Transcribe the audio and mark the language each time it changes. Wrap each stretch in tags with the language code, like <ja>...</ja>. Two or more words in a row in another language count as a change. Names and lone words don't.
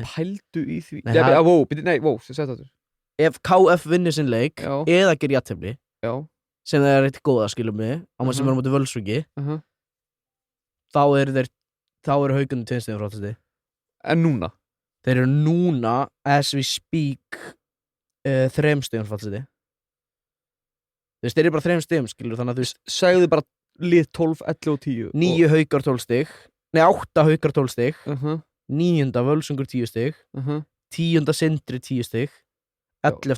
<is>Pældu í því. Sem þetta. Ef KF vinnur sinn leik eða gerir jafntefli sem það er eitt góða, skilum mig á maður sem er á móti Völsungi þá eru Haukarnir 2 stigum frá fallseti. En núna? Þeir eru núna,</is> <en>as we speak</en> <is>3 stigum frá fallseti. Þú veist, þeir eru bara 3 stigum, skilur, þannig að þú veist segðu bara lið 12, 11 og 10 9 Haukar 12 stig 8 Haukar 12 stig 9. Völsungur 10 stig 10. Sindri 10 stig 11.</is>